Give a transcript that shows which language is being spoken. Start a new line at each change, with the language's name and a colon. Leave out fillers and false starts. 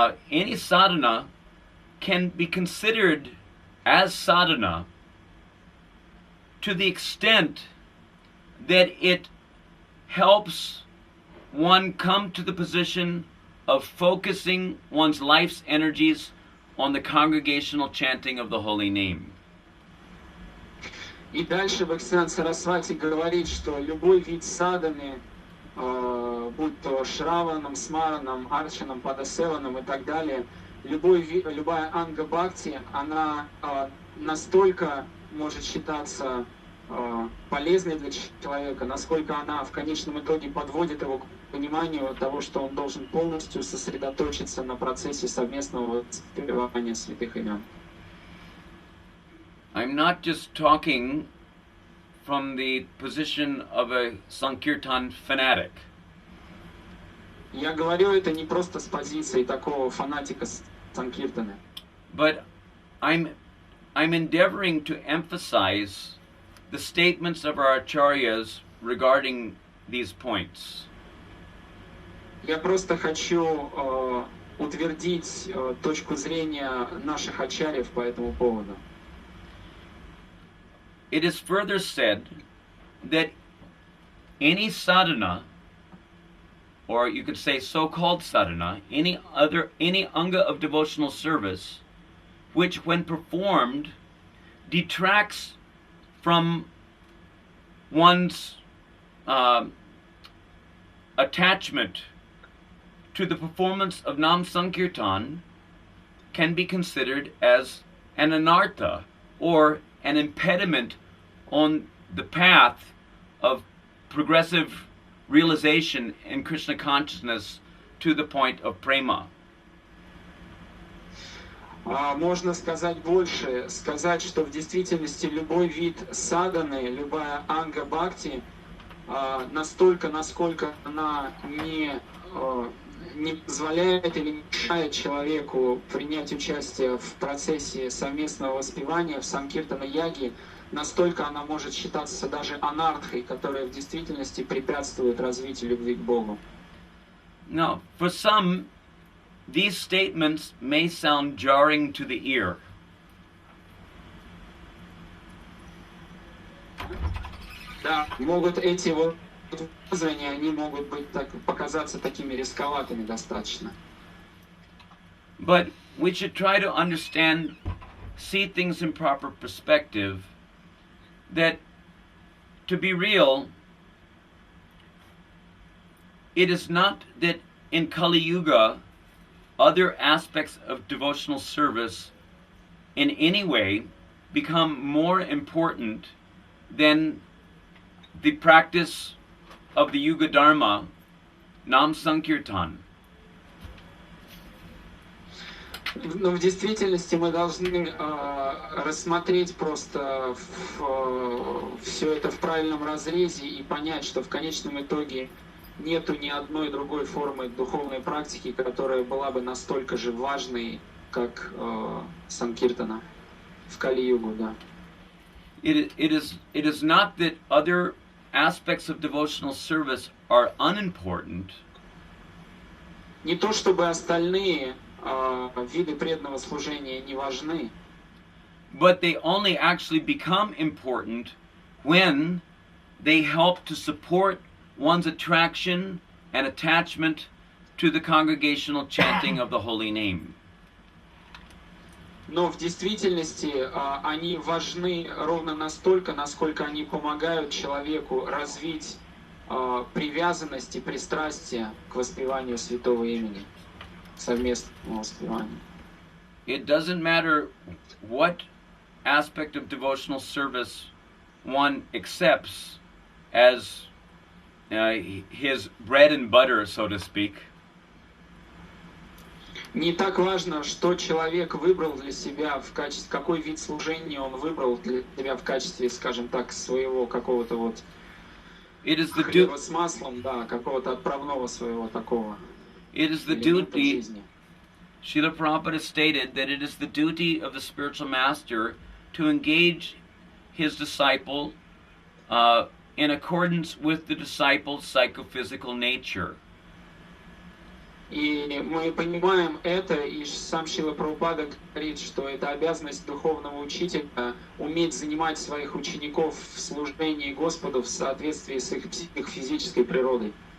English: any sadhana can be considered as sadhana to the extent that it helps one come to the position of focusing one's life's energies on the congregational chanting of the holy name.
Russian: И дальше Бхактисиддханта Сарасвати говорит, что любой вид садханы, будь то Шраваном, Смараном, Арчаном, Падасеваном и так далее, любая анга бхакти, она настолько может считаться полезной для человека, насколько она в конечном итоге подводит его к пониманию того, что он должен полностью сосредоточиться на процессе совместного воспевания святых имен.
English: I'm not just talking from the position of a Sankirtan fanatic.
Russian: Я говорю это не просто с позиции такого фанатика Санкиртана.
English: But I'm endeavoring to emphasize the statements of our acharyas regarding these points.
Russian: Я просто хочу утвердить точку зрения наших ачарьев по этому поводу.
English: It is further said that any sadhana, or you could say so-called sadhana, any anga of devotional service, which when performed detracts from one's attachment to the performance of Nam Sankirtan, can be considered as an anartha, or an impediment on the path of progressive realization in Krishna consciousness to the point of prema.
Russian: Можно сказать больше, сказать, что в действительности любой вид садханы, любая анга бхакти, настолько, насколько она не позволяет или не мешает человеку принять участие в процессе совместного воспевания в санкиртана-яге, настолько она может считаться даже анартхой, которая в действительности препятствует развитию любви к Богу.
English: Now, for some, these statements may sound jarring to the ear.
Russian: Да, могут эти вот высказывания, они могут быть показаться такими рисковатыми достаточно.
English: But we should try to understand, see things in proper perspective, that to be real, it is not that in Kali Yuga other aspects of devotional service in any way become more important than the practice of the Yuga Dharma, Nam Sankirtan.
Russian: Но в действительности мы должны рассмотреть просто все это в правильном разрезе и понять, что в конечном итоге нету ни одной другой формы духовной практики, которая была бы настолько же важной, как Санкиртана в Кали-югу, да.
English: It is not that other aspects of devotional service are unimportant.
Russian: Не то чтобы остальные виды преданного служения не важны,
English: but they only actually become important when they help to support one's attraction and attachment to the congregational chanting of the holy name.
Russian: Но в действительности они важны ровно настолько, насколько они помогают человеку развить привязанность и пристрастие к воспеванию святого имени, к совместному воспеванию.
English: It doesn't matter what aspect of devotional service one accepts as his bread and butter, so to speak.
Russian: Не так важно, что человек выбрал для себя в качестве, какой вид служения он выбрал для себя в качестве, скажем так, своего какого-то вот хлеба с маслом, да, какого-то отправного своего такого.
English: It is the duty. Srila Prabhupada stated that it is the duty of the spiritual master to engage his disciple in accordance with the disciple's psychophysical nature.
Russian: И мы понимаем это, и сам Шрила Прабхупада говорит, что это обязанность духовного учителя уметь занимать своих учеников в служении Господу в соответствии с их психофизической природой.